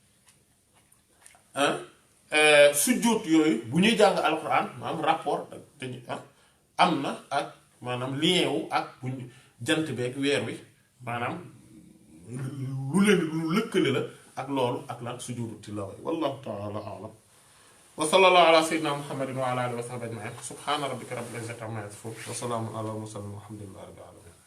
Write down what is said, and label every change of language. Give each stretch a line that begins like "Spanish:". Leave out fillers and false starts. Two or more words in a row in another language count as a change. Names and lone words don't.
Wolof: sujjóot yooyu bu ñuy jàng alquran maanaam rapport te am na ak maanaam lien wu ak bu jant beeg weer wi maanaam lu leen lu lëkkale la ak loolu ak lan sujjóotu tilaawa
Arabic: والله تعالى أعلم وصلى الله على سيدنا محمد وعلى آله وصحبه أجمعين سبحان ربك رب العزة عما يصفون وسلام على المرسلين والحمد لله رب العالمين